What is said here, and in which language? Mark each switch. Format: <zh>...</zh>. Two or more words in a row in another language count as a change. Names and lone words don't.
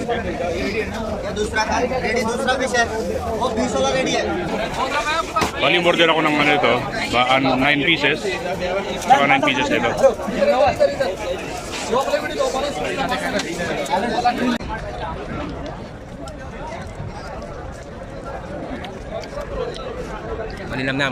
<hi>दूसरा था रेडी दूसरा भी सर वो 20 वाला रेडी है</hi> <tl>Bali, order ako ng ano ito, 9 pieces. Saka 9 pieces nito. Maninamnam.</tl>